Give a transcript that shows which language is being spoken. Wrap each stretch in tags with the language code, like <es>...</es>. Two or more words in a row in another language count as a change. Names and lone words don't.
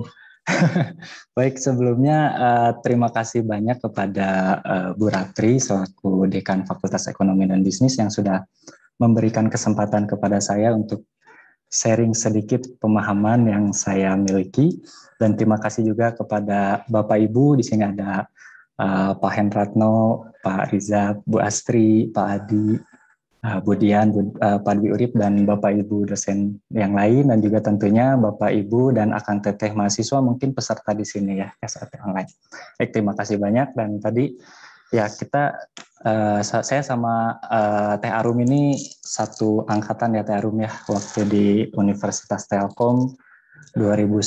<id>Baik, sebelumnya terima kasih banyak kepada Bu Ratri selaku Dekan Fakultas Ekonomi dan Bisnis yang sudah memberikan kesempatan kepada saya untuk sharing sedikit pemahaman yang saya miliki, dan terima kasih juga kepada Bapak Ibu. Di sini ada Pak Hendratno, Pak Riza, Bu Astri, Pak Adi, Bu Dian, Pak Dwi Urip, dan Bapak Ibu dosen yang lain, dan juga tentunya Bapak Ibu dan</id> <su>Akang Teteh</su> <id>mahasiswa mungkin peserta di sini ya, SAT online. Baik, terima kasih banyak. Dan tadi ya saya sama Teh Arum ini satu angkatan ya Teh Arum ya, waktu di Universitas Telkom 2010.</id>